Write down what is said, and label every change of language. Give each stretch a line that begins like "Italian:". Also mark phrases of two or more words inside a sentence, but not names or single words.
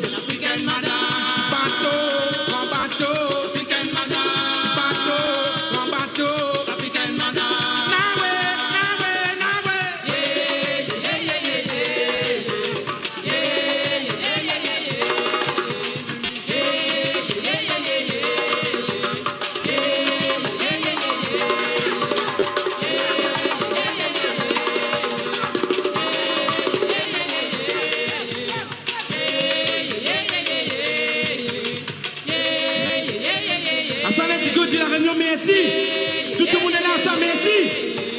French: Africaine madame. Si bateau, grand bateau. Africaine madame. Si bateau, grand bateau. Africaine madame. Nawe, nawe, nawe. Yeah, yeah, yeah, yeah, yeah. Yeah, yeah, yeah, yeah, yeah. Yeah, yeah, yeah, yeah, yeah. Yeah, yeah, yeah, dit la Réunion, merci. Tout le monde est là, ça, merci.